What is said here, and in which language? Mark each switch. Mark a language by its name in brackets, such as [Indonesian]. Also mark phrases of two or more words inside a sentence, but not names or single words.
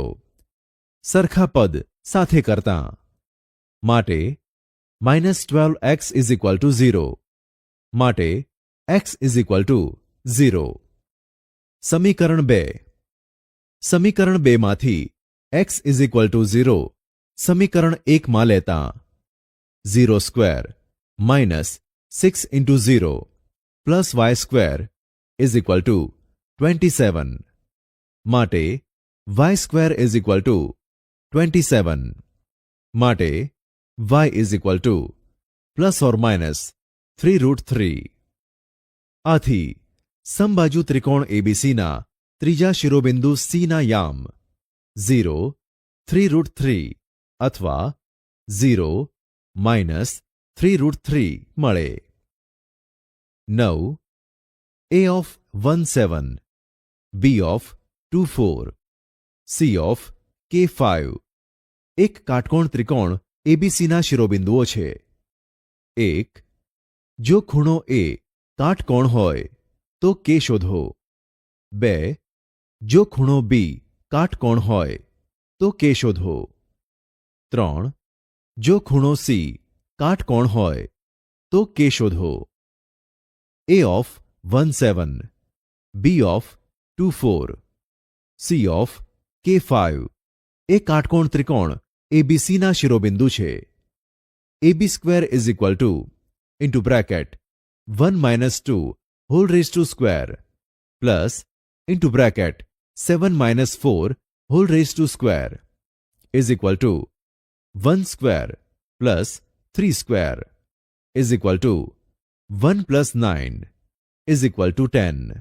[Gujarati] સરખા પદ સાથે કરતા. માટે -12x [English] is equal to 0. માટે x is equal to 0. [Gujarati] સમીકરણ 2. સમીકરણ 2 માંથી [English] x is equal to 0 [Gujarati] સમીકરણ 1 માં લેતા [English] 0 square minus 6 into 0 plus y square is equal to 27. માટે y square is equal to 27. માટે y is equal to plus or minus 3√3. [Gujarati] આથી સમબાજુ ત્રિકોણ ABCના ત્રીજા શિરોબિંદુ C ના યામ 0, 3√3 અથવા 0 minus 3√3 મળે. 9. A of 1,7, B of 2,4, C of K5 એક કાટકોણ ત્રિકોણ ABCના શિરોબિંદુઓ છે. 1. જો ખૂણો A કાટકોણ હોય તો K શોધો. 2. જો ખૂણો B કાટકોણ હોય તો K શોધો. 3. જો ખૂણો C કાટકોણ હોય તો કે શોધો. A of 1 7, B of 2 4, C of K 5 એ કાટકોણ ત્રિકોણ ABCના શિરોબિંદુ છે. [English] AB square is equal to into bracket 1 minus 2 whole raised to square plus into bracket 7 minus 4 whole raised to square is equal to 1 square plus 3 square is equal to 1 plus 9 is equal to 10.